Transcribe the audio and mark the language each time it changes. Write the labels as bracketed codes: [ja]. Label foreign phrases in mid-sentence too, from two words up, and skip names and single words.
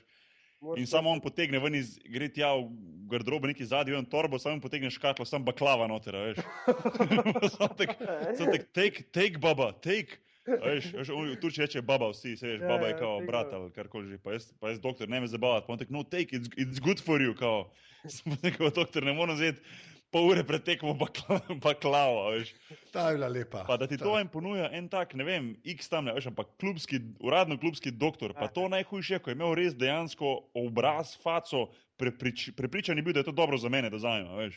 [sl] In samo on potegne ven gre tja v garderobo neki zadnji, v en torbo, samo on potegne škatlo, sam baklava noter, a veš. Sam tak, take, baba, take. Veš, v Turčiji reče baba vsi, se veš, baba je kao brat ali karkoli že, pa jaz doktor, ne me zabavati, pa on tak, [en] no take, it's good for you, [sl] kao. Sem rekel, doktor, ne moram vzeti pol ure pred tekmo baklava, veš. Ta je bila lepa. Pa da ti to en ponuja, en tak, ne vem, x tam, ne veš, ampak uradno klubski doktor, pa to najhujše, ko je imel res dejansko obraz, faco, prepričan je bil, da je to dobro za mene, da vzamem, veš.